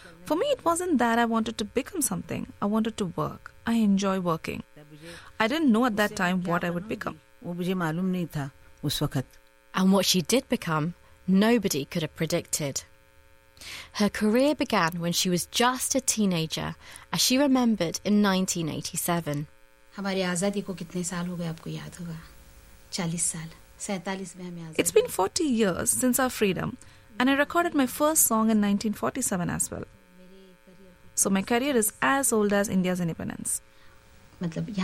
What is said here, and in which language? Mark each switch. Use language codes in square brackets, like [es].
[en] For me, it wasn't that I wanted to become something. I wanted to work. I enjoy working. I didn't know at that time what I would become. And what she did become, nobody could have predicted. Her career began when she was just a teenager, as she remembered in 1987. [hi] हमारी आजादी को कितने साल हो गए आपको याद होगा? [en] It's been 40 years since our freedom, and I recorded my first song in 1947 as well. So my career is as old as India's independence.